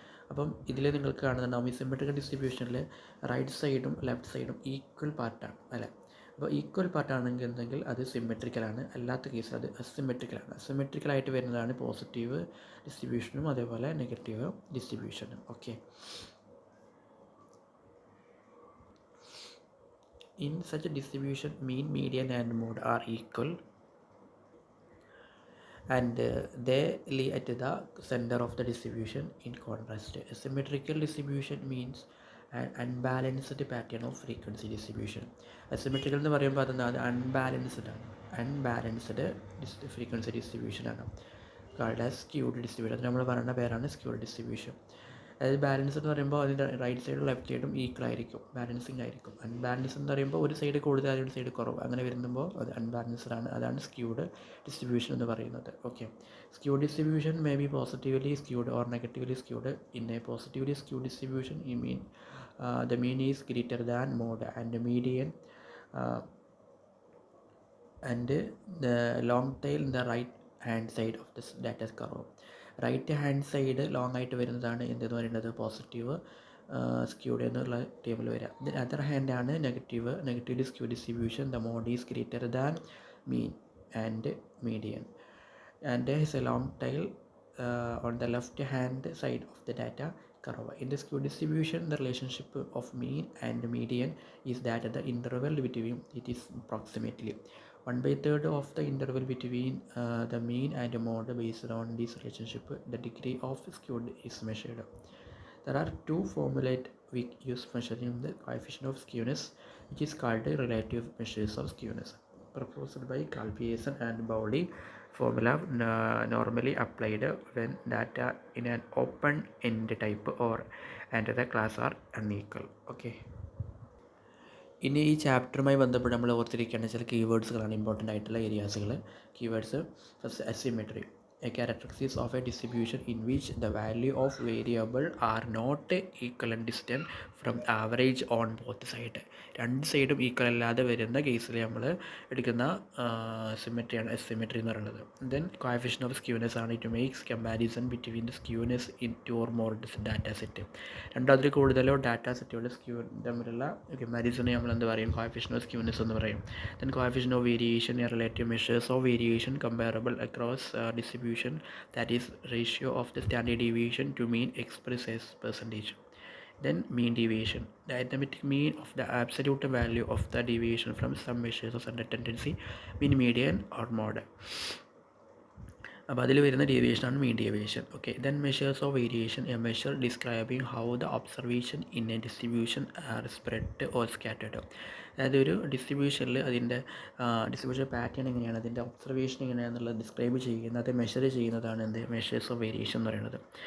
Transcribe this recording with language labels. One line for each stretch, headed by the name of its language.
Malayalam: അപ്പം ഇതിൽ നിങ്ങൾക്ക് കാണുന്നുണ്ടാവും ഈ സിമെട്രിക്കൽ ഡിസ്ട്രിബ്യൂഷനിൽ റൈറ്റ് സൈഡും ലെഫ്റ്റ് സൈഡും ഈക്വൽ പാർട്ടാണ് അല്ലേ. അപ്പോൾ ഈക്വൽ പാർട്ടാണെങ്കിൽ എന്തെങ്കിൽ അത് സിമെട്രിക്കലാണ്, അല്ലാത്ത കേസിൽ അത് അസിമെട്രിക്കലാണ്. അസിമെട്രിക്കലായിട്ട് വരുന്നതാണ് പോസിറ്റീവ് ഡിസ്ട്രിബ്യൂഷനും അതേപോലെ negative ഡിസ്ട്രിബ്യൂഷനും.
English: Okay, in such a distribution, mean, median and mode are equal and they lie at the center of the distribution. In contrast, a symmetrical distribution means unbalanced pattern of frequency distribution.
Malayalam: Asymmetrical എന്ന് പറയുമ്പോൾ അത് unbalanced ആണ്. Unbalanced frequency ഡിസ്ട്രിബ്യൂഷനാണ്.
English: Called as skewed distribution.
Malayalam: അത് നമ്മൾ പറയുന്ന പേരാണ് squid distribution. അതായത് balance എന്ന് പറയുമ്പോൾ അതിൻ്റെ റൈറ്റ് സൈഡും ലെഫ്റ്റ് സൈഡും ഈക്വൽ ആയിരിക്കും, ബാലൻസിങ് ആയിരിക്കും. അൺബാലൻസ് എന്ന് പറയുമ്പോൾ ഒരു സൈഡ് കൂടുതൽ ഒരു സൈഡ് കുറവ്, അങ്ങനെ വരുമ്പോൾ അത് അൺബാലൻസ്ഡ് ആണ്. അതാണ്
English: Skewed distribution എന്ന് പറയുന്നത്. Okay, skewed distribution may be positively skewed or negatively skewed. In a positively skewed distribution the mean is greater than mode and the median and the long tail in the right hand side of this data curve.
Malayalam: Right hand side long ആയിട്ട് വരുന്നതാണ് എന്തെന്ന് പറയുന്നത് positive squid എന്നുള്ള table വരിക.
English: Then other hand ആണ് negatively skew distribution. The mode is greater than mean and median and his a long tail on the left hand side of the data curve. In the skew distribution, the relationship of mean and median is that the interval between it is approximately 1/3 of the interval between the mean and mode. Based on this relationship, the degree of skewed is measured. There are two formulas we use measuring the coefficient of skewness, which is called relative measures of skewness, proposed by Calpearson and Bowley. Formula normally applied when data in an open-end type or and the class are unequal. Okay.
Malayalam: ഇനി ഈ ചാപ്റ്ററുമായി ബന്ധപ്പെട്ട് നമ്മൾ ഓർത്തിരിക്കേണ്ട ചില കീവേഡ്സുകളാണ് important ആയിട്ടുള്ള ഏരിയാസുകൾ.
English: Keywords first asymmetry, a characteristic of a distribution in which the value of variable are not equal and distant from average on both side.
Malayalam: രണ്ട് സൈഡും equal അല്ലാതെ വരുന്ന കേസിൽ നമ്മൾ എടുക്കുന്ന സിമെട്രിയാണ് അസിമെട്രി എന്ന് പറയുന്നത്.
English: Then coefficient of skewness ആണ് it makes comparison between the skewness in two or more data set.
Malayalam: രണ്ടതിൽ കൂടുതലോ ഡാറ്റാ സെറ്റുകളുടെ സ്ക്യൂ തമ്മിലുള്ള കമ്പാരിസണെ നമ്മൾ എന്ത് പറയും, കോഎഫിഷ്യന്റ് ഓഫ് സ്ക്യൂനെസ് എന്ന് പറയും.
English: Then coefficient of variation, relative measures of variation comparable across distribution, that is ratio of the standard deviation to mean expressed as percentage. Then mean deviation, the arithmetic mean of the absolute value of the deviation from some measures of standard tendency, mean, median or mode.
Malayalam: അപ്പോൾ അതിൽ വരുന്ന ഡീവിയേഷനാണ് mean deviation.
English: Okay, then measures of variation, a measure describing how the observation in a distribution are spread or scattered.
Malayalam: അതായത് ഒരു ഡിസ്ട്രിബ്യൂഷനിൽ അതിൻ്റെ distribution pattern എങ്ങനെയാണ്, അതിൻ്റെ observation എങ്ങനെയാണെന്നുള്ളത് describe ചെയ്യുന്നത്, മെഷർ ചെയ്യുന്നതാണ് എന്ത് മെഷേഴ്സ് ഓഫ് വേരിയേഷൻ എന്ന് പറയുന്നത്.